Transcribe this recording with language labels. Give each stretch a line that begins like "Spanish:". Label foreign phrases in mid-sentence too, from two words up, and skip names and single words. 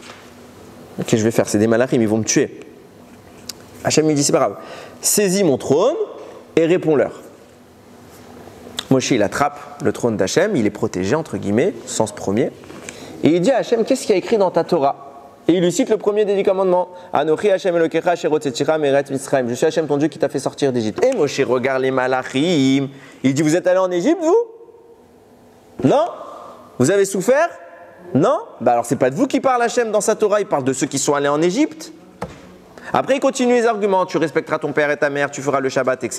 French: Ok, je vais faire, c'est des malachim, ils vont me tuer. Hachem il dit c'est pas grave. Saisis mon trône et réponds-leur. Moshe il attrape le trône d'Hachem, il est protégé entre guillemets, sens premier. Et il dit à Hachem, qu'est-ce qu'il y a écrit dans ta Torah? Et il lui cite le premier des 10 commandements.
Hebrew: אנכי השם אלוקיך אשר הוצאתיך מארץ מצרים.
French: Je suis Hachem ton Dieu qui t'a fait sortir d'Égypte. Et Moshe regarde les malachim. Il dit vous êtes allés en Égypte vous? Non? Vous avez souffert? Non? Bah alors c'est pas de vous qui parle Hachem dans sa Torah, il parle de ceux qui sont allés en Égypte. Après il continue les arguments, tu respecteras ton père et ta mère, tu feras le Shabbat, etc.